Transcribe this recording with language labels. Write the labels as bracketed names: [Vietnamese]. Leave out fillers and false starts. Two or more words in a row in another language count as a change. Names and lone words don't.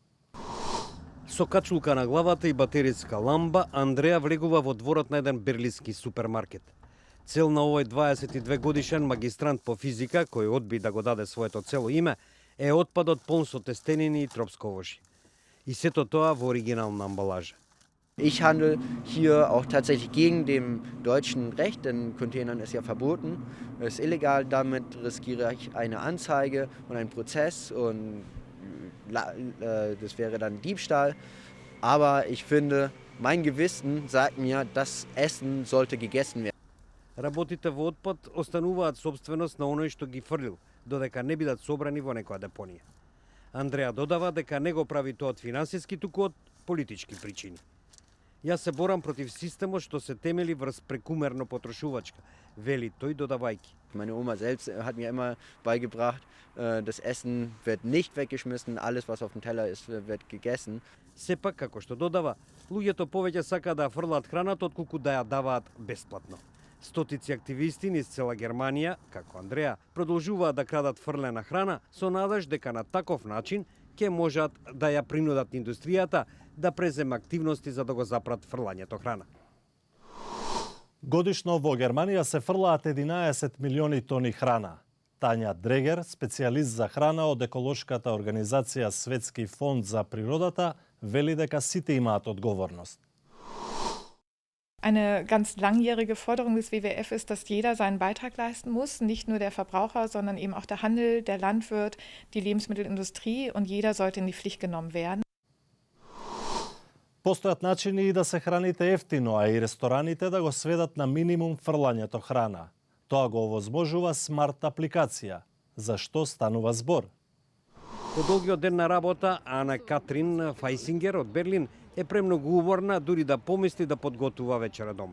[Macedonian] Со качулка на главата и батеријска ламба, Андреа влегува во дворот на еден берлински супермаркет. Цел на овој 22 годишен магистрант по физика, кој одби да го даде своето цело име, е отпадот полн со тестенини и тропсковожи. И сето тоа во оригинална амбалажа. [German] Ich handle hier auch tatsächlich gegen dem deutschen Recht, denn Containern ist ja verboten. Es ist illegal, damit riskiere ich eine Anzeige und einen Prozess und das wäre dann Diebstahl. Aber ich finde, mein Gewissen sagt mir, das Essen sollte gegessen werden. [Macedonian] Работите во отпад остануваат собственост на оној што ги фрлил, додека не бидат собрани во некоја депонија. Андреа додава дека не го прави тоа од финансиски, туку од политички причини. Јас се борам против системот што се темели врз прекумерно потрошувачка, вели тој додавајки. [German] Meine Oma selbst hat mir immer beigebracht, das Essen wird nicht weggeschmissen, alles was auf dem Teller ist, wird gegessen. [Macedonian] Сепак, како што додава, луѓето повеќе сака да фрлаат храната отколку да ја даваат бесплатно. Стотици активисти низ цела Германија, како Андреа, продолжуваат да крадат фрлена храна со надеж дека на таков начин ќе можат да ја принудат индустријата да преземе активности за да го запрат фрлањето храна. Годишно во Германија се фрлаат 11 милиони тони храна. Тања Дрегер, специјалист за храна од еколошката организација Светски фонд за природата, вели дека сите имаат одговорност. [German] Eine ganz langjährige Forderung des WWF ist, dass jeder seinen Beitrag leisten muss, nicht nur der Verbraucher, sondern eben auch der Handel, der Landwirt, die Lebensmittelindustrie und jeder sollte in die Pflicht genommen werden. [Macedonian] Постојат начини и да се храните ефтино, а и рестораните да го сведат на минимум фрлањето храна. Тоа го овозможува смарт апликација. Зашто станува збор? По долгиот ден на работа, Ана Катрин Фајсингер од Берлин е премногу уморна дури да помисли да подготува вечера дома.